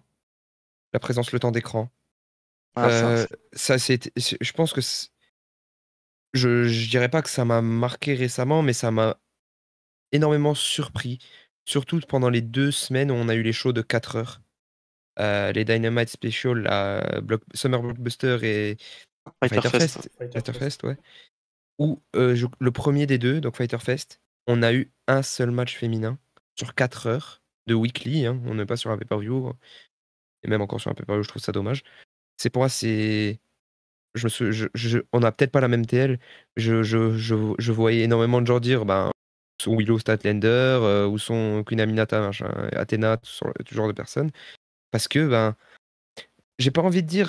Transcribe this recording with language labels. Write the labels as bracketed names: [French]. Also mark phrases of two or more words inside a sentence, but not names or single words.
[French] La présence, le temps d'écran. Ah, Ça, je pense que je dirais pas que ça m'a marqué récemment, mais ça m'a énormément surpris. Surtout pendant les 2 semaines où on a eu les shows de 4 heures. Les Dynamite Special, Summer Blockbuster et Fighter Fighter Fest. Fest. Fighter Fighter Fest. Fest, ouais. Où le premier des deux, donc Fighter Fest, on a eu un seul match féminin sur 4 heures de weekly, hein, on n'est pas sur un pay-per-view, et même encore sur un pay-per-view, je trouve ça dommage. C'est pour moi, c'est. On a peut-être pas la même TL. Je voyais énormément de gens dire ben, où sont Willow Statlander, où sont Queen Aminata, machin, Athena, tout genre de personnes. Parce que ben, j'ai pas envie de dire.